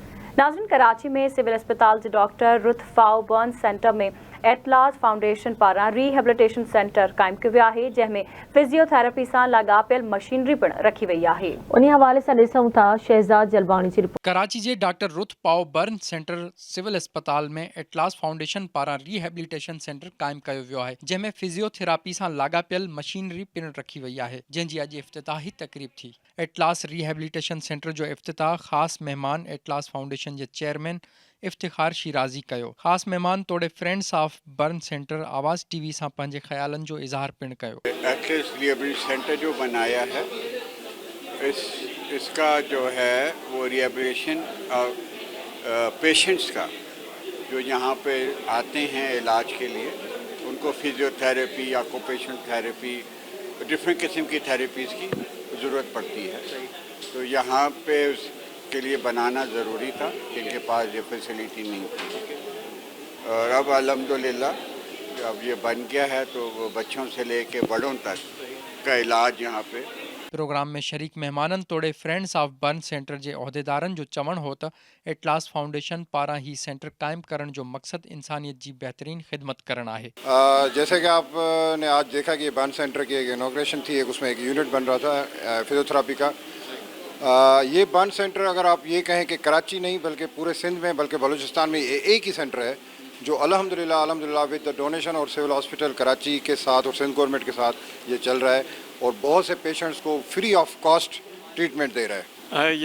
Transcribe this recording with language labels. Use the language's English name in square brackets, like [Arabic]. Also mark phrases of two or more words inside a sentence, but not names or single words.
[Sindhi] नाज़रीन, कराची में सिविल अस्पताल जे डॉक्टर रुथ फाओ बर्न सेंटर में एटलास फाउंडेशन पारा [English] rehabilitation center [Sindhi] कायम कियो वियो आहे, जंहिंमें फिजियोथेरेपी सां लाॻापियल मशीनरी पिण रखी वई आहे। उन हवाले सां ॾिसूं था शहज़ाद जलवाणी जी रिपोर्ट। कराची जे डॉक्टर रुथ पाओ बर्न सेंटर सिविल अस्पताल में एटलास फाउंडेशन पारा [English] rehabilitation center [Sindhi] कायम कियो वियो आहे, जंहिंमें फिजियोथेरापी सां लाॻापियल मशीनरी पिण रखी वई आहे, जंहिंजी अॼु इफ़्तिताही तक़रीब थी। एटलास रिहेबिलिटेशन सेंटर जो इफ़्तिताह ख़ासि मेहमान एटलास फाउंडेशन जे चेयरमैन इफ्तिखार शिराजी कयो। ख़ासि मेहमान तोड़े फ्रेंड्स ऑफ बर्न सेंटर आवाज़ टीवी सां पंहिंजे ख़्यालनि जो इज़हार पिण कयो। [Hindi] एटलास रिहेबिलिटेशन सेंटर जो बनाया है, इसका जो है वो [English] rehabilitation patients [Hindi] का जो यहाँ पे आते हैं इलाज के लिए, उनको फिजियोथेरेपी, [English] occupational therapy, [Hindi] डिफरेंट किस्म की थेरेपीज़ की ज़रूरत पड़ती है। तो यहाँ पे उसके लिए बनाना ज़रूरी था, इनके पास ये फैसिलिटी नहीं थी। और अब अल्हम्दुलिल्लाह अब ये बन गया है, तो वो बच्चों से लेके बड़ों तक का इलाज यहाँ पे। [Sindhi] प्रोग्राम में शरीक मेहमानन तोड़े फ्रेंड्स ऑफ बर्न सेंटर जे उहदेदारन जो चवण हो त एटलास फाउंडेशन पारा ही सेंटर कायम करण जो मकसद इंसानियत की बेहतरीन खिदमत करण आहे। [Hindi] जैसे कि आपने आज देखा कि बर्न सेंटर की एक इनॉग्रेशन थी, उसमें एक यूनिट बन रहा था फिजियोथेरापी का। ये बर्न सेंटर अगर आप ये कहें कि कराची नहीं बल्कि पूरे सिंध में बल्कि बलूचिस्तान में एक ही सेंटर है जो अल्हम्दुलिल्लाह [English] with the donation [Hindi] और सिविल हॉस्पिटल कराची के साथ और सिंध गवर्नमेंट के साथ ये चल रहा है और बहुत से पेशेंट्स को [English] free of cost treatment [Hindi] दे रहा है।